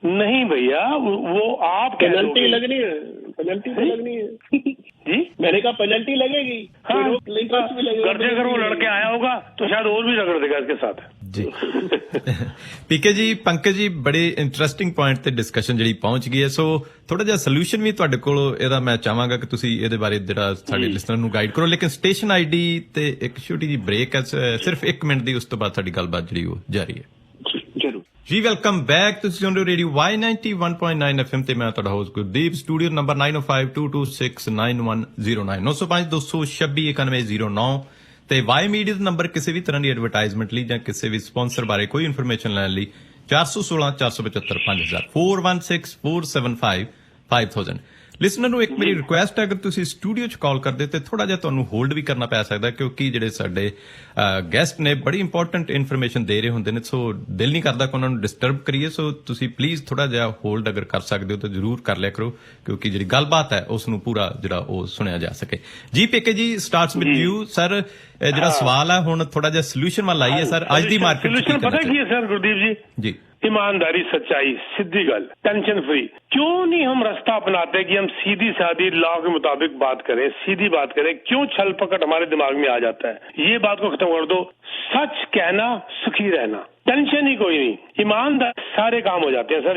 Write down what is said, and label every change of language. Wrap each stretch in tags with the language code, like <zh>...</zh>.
<hi>नहीं भैया, वो आप पेनल्टी लगनी है, पेनल्टी तो लगनी है जी। मैंने कहा पेनल्टी लगेगी। हाँ, कर्जे अगर वो लड़के आया होगा तो शायद और भी रगड़ देगा इसके साथ जी।</hi> <pa>पीके जी, पंकज जी, बड़े इंटरेस्टिंग पॉइंट ਤੇ ਡਿਸਕਸ਼ਨ ਜਿਹੜੀ ਪਹੁੰਚ ਗਈ ਹੈ। ਸੋ ਥੋੜਾ ਜਿਹਾ ਸੋਲੂਸ਼ਨ ਵੀ ਤੁਹਾਡੇ ਕੋਲ ਇਹਦਾ ਮੈਂ ਚਾਹਾਂਗਾ ਕਿ ਤੁਸੀਂ ਇਹਦੇ ਬਾਰੇ ਜਿਹੜਾ ਸਾਡੇ ਲਿਸਨਰ ਨੂੰ ਗਾਈਡ ਕਰੋ, ਲੇਕਿਨ ਸਟੇਸ਼ਨ ਆਈਡੀ ਤੇ ਇੱਕ ਛੋਟੀ ਜੀ ਬ੍ਰੇਕ ਹੈ, ਸਿਰਫ 1 ਮਿੰਟ ਦੀ, ਉਸ ਤੋਂ ਬਾਅਦ ਸਾਡੀ ਗੱਲਬਾਤ ਜਿਹੜੀ ਉਹ ਜਾਰੀ ਹੈ। ਜ਼ਰੂਰ ਜੀ, ਵੈਲਕਮ ਬੈਕ। ਤੁਸੀਂ ਸੁਣ ਰਹੇ ਹੋ ਰੇਡੀਓ Y91.9 FM ਤੇ ਮੈਂ ਤੁਹਾਡਾ ਹੋਸਟ ਗੁਰਦੀਪ। ਸਟੂਡੀਓ ਨੰਬਰ 9052269109 905-226-9109 ਤੇ ਵਾਈ ਮੀਡੀਆ ਦਾ ਨੰਬਰ ਕਿਸੇ ਵੀ ਤਰ੍ਹਾਂ ਦੀ ਐਡਵਰਟਾਈਜ਼ਮੈਂਟ ਲਈ ਜਾਂ ਕਿਸੇ ਵੀ ਸਪਾਂਸਰ ਬਾਰੇ ਕੋਈ ਇਨਫੋਰਮੇਸ਼ਨ ਲੈਣ ਲਈ 416 475 5000 416 475 5000। ਲਿਸਨਰ ਨੂੰ ਇੱਕ ਮੇਰੀ ਰਿਕੁਐਸਟ ਹੈ, ਅਗਰ ਤੁਸੀਂ ਸਟੂਡੀਓ 'ਚ ਕਾਲ ਕਰਦੇ ਤੇ ਥੋੜਾ ਜਿਹਾ ਤੁਹਾਨੂੰ ਹੋਲਡ ਵੀ ਕਰਨਾ ਪੈ ਸਕਦਾ, ਕਿਉਂਕਿ ਜਿਹੜੇ ਸਾਡੇ ਗੈਸਟ ਨੇ ਬੜੀ ਇੰਪੋਰਟੈਂਟ ਇਨਫੋਰਮੇਸ਼ਨ ਦੇ ਰਹੇ ਹੁੰਦੇ ਨੇ, ਸੋ ਦਿਲ ਨਹੀਂ ਕਰਦਾ ਕਿ ਉਹਨਾਂ ਨੂੰ ਡਿਸਟਰਬ ਕਰੀਏ। ਸੋ ਤੁਸੀਂ ਪਲੀਜ਼ ਥੋੜਾ ਜਿਹਾ ਹੋਲਡ ਅਗਰ ਕਰ ਸਕਦੇ ਹੋ ਤਾਂ ਜ਼ਰੂਰ ਕਰ ਲਿਆ ਕਰੋ, ਕਿਉਂਕਿ ਜਿਹੜੀ ਗੱਲਬਾਤ ਹੈ ਉਸ ਨੂੰ ਪੂਰਾ ਜਿਹੜਾ ਉਹ ਸੁਣਿਆ ਜਾ ਸਕੇ। ਜੀ ਪੀਕੇ ਜੀ, ਸਟਾਰਟਸ ਵਿਦ ਯੂ ਸਰ। ਜਿਹੜਾ ਸਵਾਲ ਹੈ ਹੁਣ ਥੋੜਾ ਜਿਹਾ ਸੋਲੂਸ਼ਨ ਵੱਲ ਆਈਏ ਸਰ। ਅੱਜ ਦੀ ਮਾਰਕੀਟ ਸੋਲੂਸ਼ਨ ਪਤਾ ਕੀ</pa> <hi>है सर गुरदीप जी? ईमानदारी, सच्चाई, सीधी गल, टेंशन फ्री। क्यों नहीं हम रास्ता अपनाते कि हम सीधी सादी लॉ के मुताबिक बात करें, सीधी बात करें? क्यों छल पकड़ हमारे दिमाग में आ जाता है? ये बात को खत्म कर दो। सच कहना, सुखी रहना, टेंशन ही कोई नहीं, ईमानदार, सारे काम हो जाते हैं सर।</hi>